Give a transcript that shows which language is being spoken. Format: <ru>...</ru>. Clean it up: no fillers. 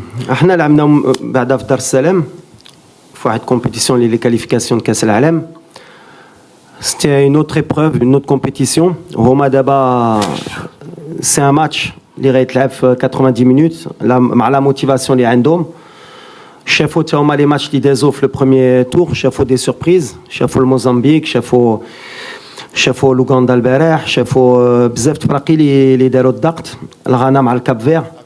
<ar>احنا لعبنا بعدا في دار السلام في واحد كومبيتيسيون اللي لي كاليفيكاسيون كاس العالم.</ar> <fr>C'était une autre épreuve, une autre compétition.</fr> <ar>هما دابا</ar> <fr>c'est un match</fr> <ar>اللي غيتلعب في</ar> <fr>90 minutes</fr> <ar>مع لا موتيفاسيون اللي عندهم. شافوا تا هما لي ماتش اللي دازو في</ar> <fr>لو بروميير تور،</fr> <ar>شافوا دي سوربريز، شافوا الموزمبيق، شافوا لوغندا البارح، شافوا بزاف تفراقي اللي داروا الضغط، الغانا مع الكاب فير.</ar>